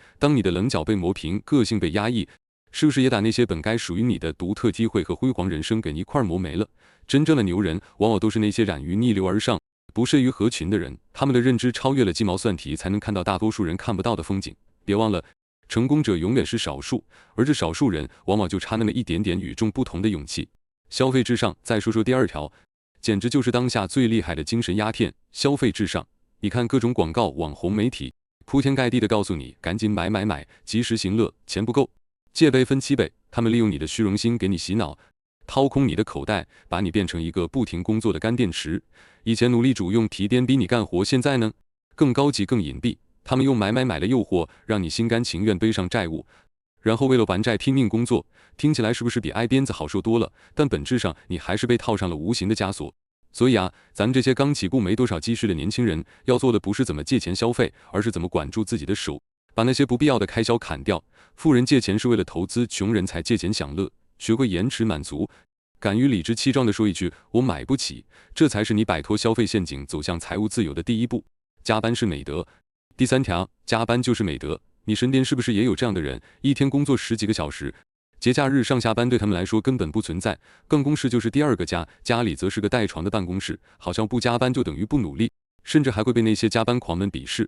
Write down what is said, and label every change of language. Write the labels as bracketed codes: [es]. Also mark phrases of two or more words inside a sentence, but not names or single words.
[zh] 當你的稜角被磨平，個性被壓抑，是不是也把那些本該屬於你的獨特機會和輝煌人生給一塊磨沒了？真正的牛人，往往都是那些染於逆流而上，不屑於合群的人，他們的認知超越了雞毛蒜皮，才能看到大多數人看不到的風景。別忘了，成功者永遠是少數，而這少數人往往就差那麼一點點與眾不同的勇氣。消費至上，再說說第二條，簡直就是當下最厲害的精神鴉片。消費至上，你看各種廣告、網紅媒體，鋪天蓋地的告訴你，趕緊買買買，及時行樂，錢不夠，借呗分期唄。他們利用你的虛榮心給你洗腦，掏空你的口袋，把你变成一個不停工作的乾電池。以前奴隸主用提鞭逼你幹活，現在呢？更高級更隱蔽，他們用買買買的誘惑，讓你心甘情願背上債務，然後為了還債拼命工作。聽起來是不是比挨鞭子好受多了？但本質上你還是被套上了無形的枷鎖。所以啊，咱們這些剛起步沒多少積蓄的年輕人，要做的不是怎麼借錢消費，而是怎麼管住自己的手，把那些不必要的開銷砍掉。富人借錢是為了投資，窮人才借錢享樂。學會延遲滿足，敢於理直氣壯地說一句我買不起，這才是你擺脫消費陷阱走向財務自由的第一步。加班是美德。第三條，加班就是美德。你身邊是不是也有這樣的人，一天工作10幾個小時，節假日上下班對他們來說根本不存在，辦公室就是第二個家，家裡則是個帶床的辦公室，好像不加班就等於不努力，甚至還會被那些加班狂們鄙視。